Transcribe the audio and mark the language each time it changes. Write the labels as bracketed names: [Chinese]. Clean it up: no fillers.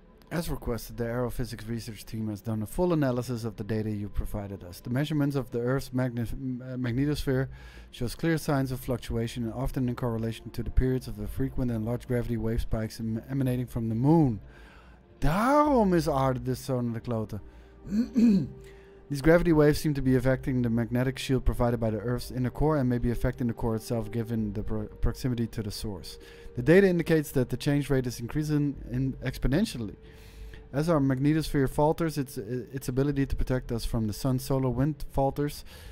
[English] As requested, the Aerophysics research team has done a full analysis of the data you provided us. The measurements of the Earth's magnetosphere shows clear signs of fluctuation and often in correlation to the periods of the frequent and large gravity wave spikes emanating from the moon. [Dutch] Daarom is aarde dus zo naar de kloten. [English] These gravity waves seem to be affecting the magnetic shield provided by the Earth's inner core and may be affecting the core itself given the proximity to the source. The data indicates that the change rate is increasing exponentially. As our magnetosphere falters, its ability to protect us from the sun's solar wind falters